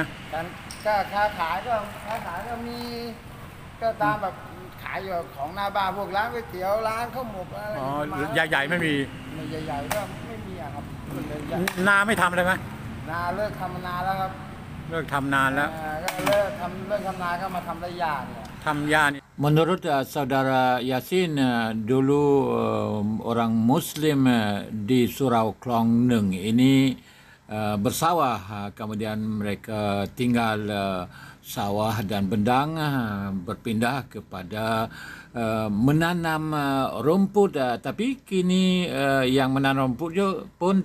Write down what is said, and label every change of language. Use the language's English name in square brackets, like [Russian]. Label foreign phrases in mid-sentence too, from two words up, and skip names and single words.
[Thai] การก็ค้าขายก็มีก็ตามแบบขายอยู่ของหน้าบ้านพวกร้านก๋วยเตี๋ยวร้านข้าวหมกอะไร อ๋อ ประมาณ ใหญ่ๆไม่มี ไม่ใหญ่ๆก็ไม่มีอะครับเลยใหญ่ นาไม่ทำเลยไหม นาเลิกทำนานแล้วครับ เลิกทำนานแล้ว ก็เลิกทำนาก็มาทำได้ยากเนี่ย ทำยานี่ [Malay] Menurut saudara Yasin, dulu orang Muslim di Surau Klong Neng ini bersawah, kemudian mereka tinggal sawah dan bendang, berpindah kepada menanam rumput, tapi kini yang menanam rumput pun